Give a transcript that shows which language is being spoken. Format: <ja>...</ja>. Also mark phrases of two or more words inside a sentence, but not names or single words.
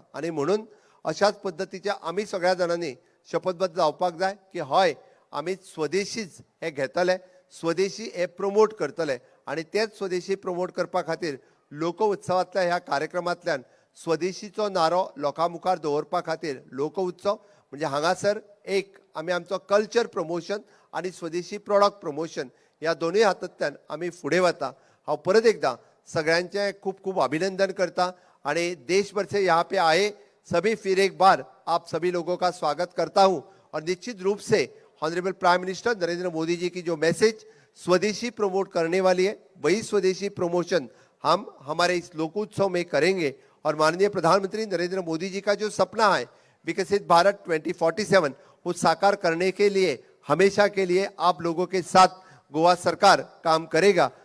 <kok>आणि म्हणून अशाच पद्दतीच्या आमी सगळ्या जाणांनी शपथबद्ध जावपाक जाय की हय आमी स्वदेशीच हे घेतले, स्वदेशी हे प्रमोट करतले आणि तेच स्वदेशी प्रमोट करपा खातीर लोक उत्सवांतल्या ह्या कार्यक्रमांतल्यान स्वदेशीचो नारो लोकां मुखार दवरपा खातीर लोक उत्सव म्हणजे हांगासर एक आमी आमचो</kok> <en>culture promotion</en> <kok>आणि स्वदेशी</kok> <en>product promotion</en> <kok>ह्या दोनूय हातूंतल्यान आमी फुडें वता. हांव परत एकदां सगळ्यांचे खूब खूब अभिनंदन करता आणि</kok> <hi>देश भर से यहाँ पे आए सभी फिर एक बार आप सभी लोगों का स्वागत करता हूं और निश्चित रूप से</hi> <en>honourable prime minister</en> <hi>नरेंद्र मोदी जी की जो मैसेज स्वदेशी प्रमोट करने वाली है वही स्वदेशी प्रमोशन हम हमारे इस लोकोत्सव में करेंगे और माननीय प्रधानमंत्री नरेंद्र मोदी जी का जो सपना है विकसित भारत 2047 वो साकार करने के लिए हमेशा के लिए आप लोगों के साथ गोवा सरकार काम करेगा.</hi>